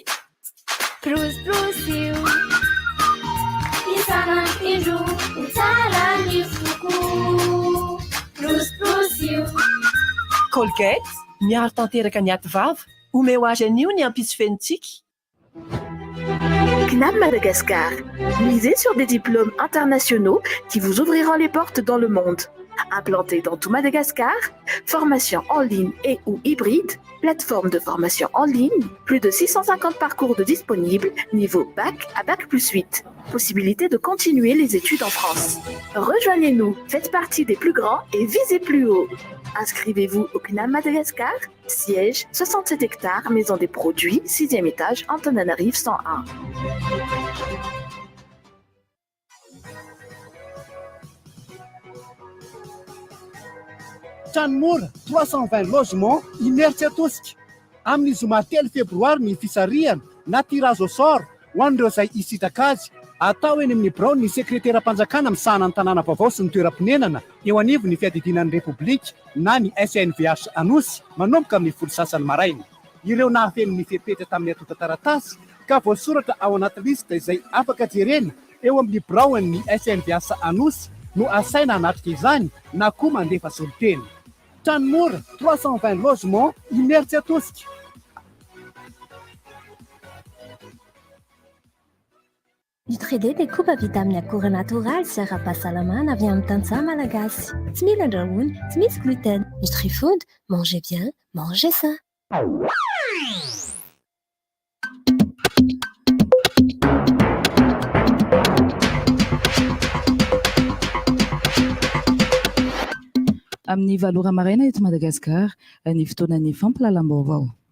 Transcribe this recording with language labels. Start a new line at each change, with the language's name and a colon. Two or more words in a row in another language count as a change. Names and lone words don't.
Malagasy: Rosy isan'andro ho tsara ny foko. Rosy Colgate miaro tanteraka ny aty vava, omeo azy anio ny ampitsofenitsika. CNAM Madagascar.
French: Misez sur des diplômes internationaux qui vous ouvriront les portes dans le monde. Implanté dans tout Madagascar, formation en ligne et ou hybride, plateforme de formation en ligne, plus de 650 parcours de disponibles, niveau bac à bac plus 8. Possibilité de continuer les études en France. Rejoignez-nous, faites partie des plus grands et visez plus haut. Inscrivez-vous au CNAM Madagascar, siège 67 hectares, maison des produits, 6e étage, Antananarivo 101.
Malagasy: Tranmora 320 logements inertsy atosika amin'ny zoma 3 febroary ny fisarihana na
French: tirage au sort
Malagasy: ho an'ireo izay hisitaka azy. Atao eny amin'ny Brown ny sekretera-panjakana misahana ny tanàna vaovao sy ny toeram-pinenana eo anivony fiadidinan'ny Repoblika na ny SNVH Anosy manomboka amin'ny 10 sasany maraina. Ireo nahafeno ny fepetra tamin'ny atota taratasy ka voasoratra ao anaty lista izay afaka jerena eo amin'ny Brown ny SNVH Anosy no asaina hanatrika izany na koa mandefa soliteny. Tranmora 320 logements inertsy atosika. Nutri-D découpe vitamine akora natoraly sy ara-pahasalamana avy amin'ny tantsaha malagasy. Tsy mila andrahoina, tsy misy gluten.
French: Nutri-Food, mangez bien, mangez sain.
Malagasy: Amin'ny valora maraina eto Madagasikara, ny fotoanan'ny fampalalam-baovao.